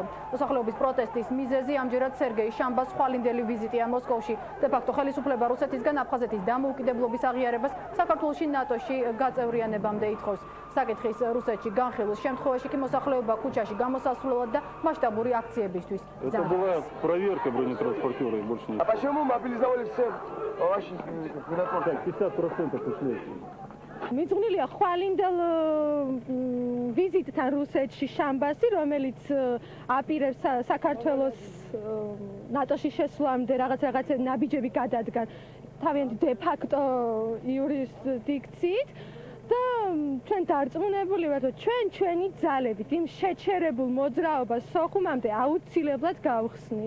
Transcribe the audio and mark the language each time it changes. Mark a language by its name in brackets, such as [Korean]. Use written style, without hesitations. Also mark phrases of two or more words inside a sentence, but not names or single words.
[Georgian] მოსახლეობის პროტესტის მიზეზი ამჯერად სერგეი შამბას ხვალინდელი ვიზიტია მოსკოვში. დე-ფაქტო ხელისუფლება რუსეთისგან აფხაზეთის დამოუკიდებლობის აღიარებას საქართველოში ნატოში გაწევრიანებამდე ითხოვს. საკითხის რუსეთში განხილვის შემთხვევაში კი მოსახლეობა ქუჩაში გამოსასვლელად და მასშტაბური აქციებისთვის [Russian] Это была проверка бронетранспортера и больше нет. А почему мобилизовали всех ваших бронетранспортеров? 50% ушли. [Georgian] მიძღვნილია ხვალინდელ ვიზიტთან რუსეთში შამბასი, რომელიც აპირებს საქართველოს ნატოში შესვლამდე რაღაც ნაბიჯები გადადგან თავიანთი დე-ფაქტო იურისდიქციით და ჩვენ დარწმუნებული ვართ, რომ ჩვენი ძალებით იმ შეჩერებულ მოძრაობას სოხუმამდე აუცილებლად გავხსნით.